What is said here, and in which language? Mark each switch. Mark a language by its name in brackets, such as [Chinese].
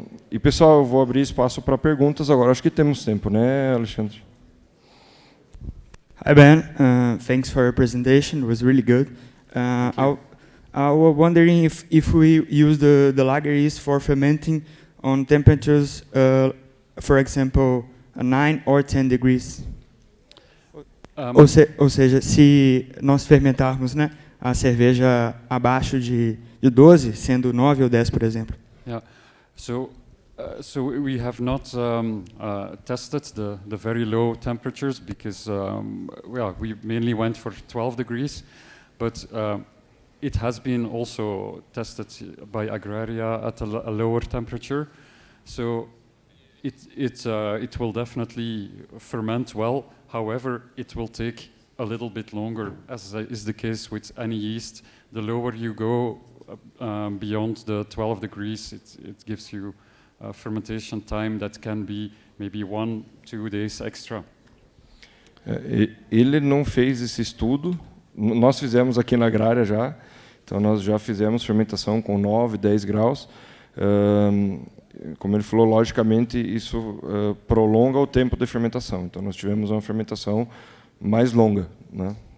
[Portuguese] E, pessoal, eu vou abrir espaço para perguntas agora. Acho que temos tempo, né, Alexandre? [English] Hi, Ben. Thanks for your presentation. It was really good. I was wondering if we use the lager yeast for fermenting on temperatures, for example, 9 or 10 degrees. [Portuguese] Ou seja, se nós fermentarmos, né, a cerveja abaixo de 12, sendo 9 ou 10, por exemplo. [English] Yeah. So we have not tested the very low temperatures, because we mainly went for 12 degrees, but it has been also tested by Agrária at a lower temperature. So it will definitely ferment well. However, it will take a little bit longer, as is the case with any yeast. The lower you go beyond the 12 degrees, it gives you fermentation time that can be maybe 1-2 days extra. [Portuguese] Ele não fez esse estudo. Nós fizemos aqui na Agrária já. Então, nós já fizemos fermentação com 9, 10 graus. Como ele falou, logicamente, isso prolonga o tempo de fermentação. Então, nós tivemos uma fermentação mais longa, né?